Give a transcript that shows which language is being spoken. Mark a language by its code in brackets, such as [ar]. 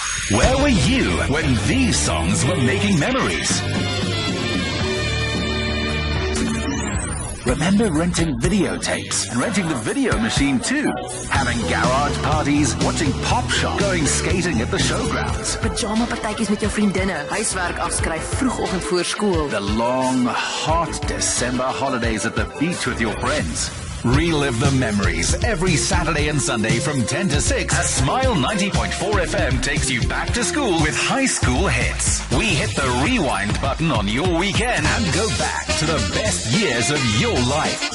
[en] Where were you when these songs were making memories? Remember renting videotapes and renting the video machine too? Having garage parties, watching Pop Shop, going skating at the showgrounds. [af] Pyjama partytjies met jou vriendinne, huiswerk afskryf vroegoggend voor skool. [en] The long, hot December holidays at the beach with your friends. Relive the memories every Saturday and Sunday from 10 to 6 as Smile 90.4 FM takes you back to school with high school hits. We hit the rewind button on your weekend and go back to the best years of your life.